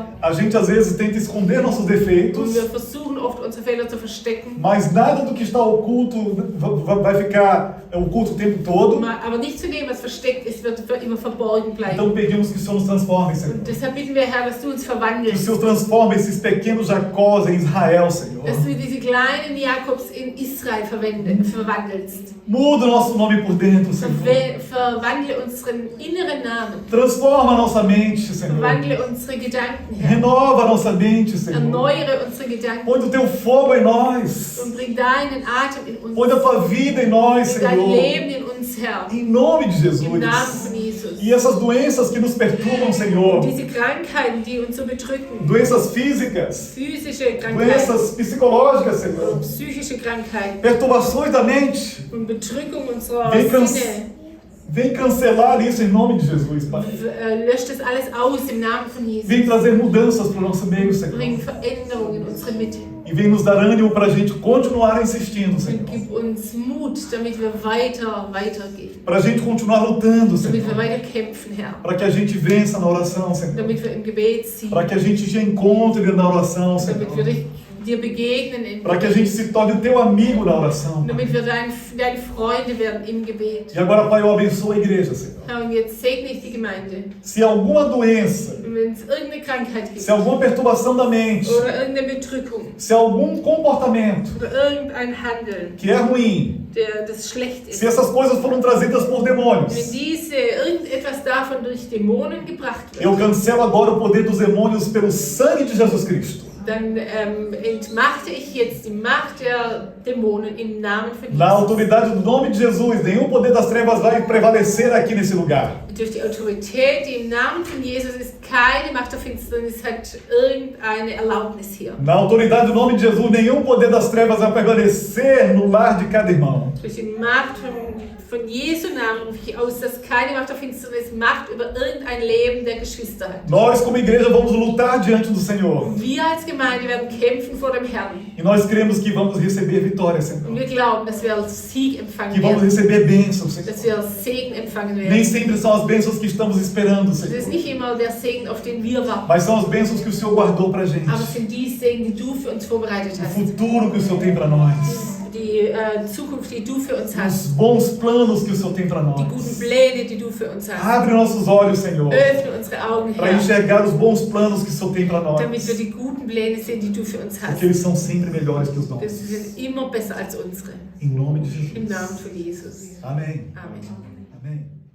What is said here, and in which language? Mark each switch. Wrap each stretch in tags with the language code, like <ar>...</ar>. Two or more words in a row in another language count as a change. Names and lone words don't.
<pt>a gente às vezes tenta esconder nossos</pt> <de>und</de> <pt>defeitos,</pt> <de>wir versuchen oft, unsere Fehler zu verstecken.</de> <pt>mas nada do que está oculto vai ficar oculto o tempo todo.</pt> <de>Aber nicht zu dem, was versteckt ist, wird für immer verborgen bleiben.</de> <pt>Então pedimos que o Senhor nos transforme, Senhor.</pt> <de>Und deshalb bitten wir, Herr, dass du uns</de> <pt>Que o</pt> <de>verwandelst.</de> <pt>Senhor transforme esses pequenos Jacós em Israel, Senhor.</pt> <de>Dass du diese kleinen Jakobs in Israel verwandelt. verwandelst.</de> <pt>Muda o nosso nome por dentro, Senhor.</pt> <de>Verwandle unseren inneren Namen.</de> <pt>Transforma a nossa mente, Senhor.</pt> <de>Verwandle unsere Gedanken, Herr.</de> <pt>Renova a nossa mente, Senhor.</pt> <de>Erneuere unsere Gedanken</de> <pt>Põe o teu fogo em nós.</pt> <de>und bring deinen Atem in uns.</de> <pt>Põe a tua vida em nós,</pt> <de>Bring dein</de> <pt>Senhor.</pt> <de>Leben in uns, Herr.</de> <pt>Em nome de</pt> <de>Im</de> <pt>Jesus.</pt> <de>Namen von Jesus.</de> <pt>E essas doenças que nos perturbam, Senhor.</pt> <de>Diese Krankheiten, die uns so bedrücken,</de> <pt>Doenças físicas.</pt> <de>physische Krankheiten,</de> <pt>Doenças psicológicas, Senhor.</pt> <de>psychische Krankheiten</de> <pt>Perturbações da mente.</pt> <de>und Bedrückung unserer</de> <pt>Vem,</pt> <de>Sinne,</de> <pt>vem cancelar isso em nome de Jesus, Pai.</pt> <de>löscht das alles aus im Namen von Jesus.</de> <pt>Vem trazer mudanças para o nosso meio, Senhor.</pt> <de>Bring Veränderung in unsere Mitte</de> <pt>E vem nos dar ânimo para a gente continuar insistindo, Senhor.</pt> <de>und gib uns Mut, damit wir weitergehen,</de> <pt>Para a gente continuar lutando,</pt> <de>damit wir</de> <pt>Senhor.</pt> <de>weiter kämpfen, Herr,</de> <pt>Para que a gente vença na oração, Senhor.</pt> <de>damit wir im Gebet ziehen,</de> <pt>Para que a gente te encontre na oração,</pt> <de>damit wir</de> <pt>Senhor.</pt> <de>dir begegnen im</de> <pt>Para que a gente</pt> <de>Gebet,</de> <pt>se torne o teu amigo na oração.</pt> <de>damit wir deine Freunde werden im Gebet.</de> <pt>E agora, Pai, eu abençoo a igreja, Senhor.</pt> <de>Herr, und jetzt segne ich die Gemeinde.</de> <pt>Se alguma doença,</pt> <de>Und wenn es irgendeine Krankheit gibt</de> <pt>se alguma perturbação da mente,</pt> <de>oder irgendeine Bedrückung</de> <pt>se algum comportamento</pt> <de>oder irgendein Handeln,</de> <pt>que é ruim,</pt> <de>das schlecht ist,</de> <pt>se essas coisas foram trazidas por</pt> <de>wenn</de> <pt>demônios,</pt> <de>irgendetwas davon durch Dämonen gebracht</de> <pt>eu</pt> <de>wird,</de> <pt>cancelo agora o poder dos demônios pelo sangue de Jesus Cristo.</pt> <de>dann entmachte ich jetzt die Macht der Dämonen im Namen von</de> <pt>Na</pt> <de>Jesus.</de> <pt>autoridade do nome de Jesus, nenhum poder das trevas vai prevalecer aqui nesse lugar.</pt> <de>Durch die Autorität, die im Namen von Jesus ist, keine Macht der Finsternis hat irgendeine Erlaubnis hier.</de> <pt>Na autoridade do nome de Jesus, nenhum poder das trevas vai prevalecer no lar de cada irmão.</pt> <de>Durch die Macht von Jesu Namen rufe ich aus, dass keine Macht der Finsternis Macht über irgendein Leben der Geschwister hat.</de> <pt>Nós, como igreja, vamos lutar diante do Senhor.</pt> <de>Wir als Gemeinde werden kämpfen vor dem Herrn.</de> <pt>E nós cremos que vamos receber vitória,</pt> <de>Und</de> <pt>Senhor.</pt> <de>wir glauben, dass wir Sieg empfangen</de> <pt>Que vamos</pt> <de>werden,</de> <pt>receber bênçãos,</pt> <de>dass</de> <pt>Senhor.</pt> <de>wir Segen empfangen</de> <pt>Nem</pt> <de>werden.</de> <pt>sempre são as bênçãos que estamos esperando,</pt> <de>Es ist</de> <pt>Senhor.</pt> <de>nicht immer der Segen, auf den wir warten,</de> <pt>Mas são as bênçãos que o Senhor guardou pra gente.</pt> <de>aber es sind die Segen, die du für uns vorbereitet</de> <pt>O</pt> <de>hast.</de> <pt>futuro que o Senhor tem pra nós.</pt> <de>Die Zukunft, die du für uns</de> <pt>Os</pt> <de>hast.</de> <pt>bons planos que o Senhor tem pra</pt> <de>Die</de> <pt>nós.</pt> <de>guten Pläne, die du für uns hast.</de> <pt>Abre nossos olhos, Senhor,</pt> <de>Öffne unsere Augen,</de> <pt>para</pt> <de>Herr,</de> <pt>enxergar os bons planos que o Senhor tem pra nós.</pt> <de>damit wir die guten Pläne sehen, die du für uns hast.</de> <pt>Porque eles são sempre melhores que os</pt> <de>Das</de> <pt>nossos.</pt> <de>sind immer besser als unsere.</de> <pt>Em nome de</pt> <de>Im</de> <pt>Jesus.</pt> <de>Namen von Jesus.</de> <pt>Amém.</pt> <de>Amen.</de> <pt>Amém.</pt>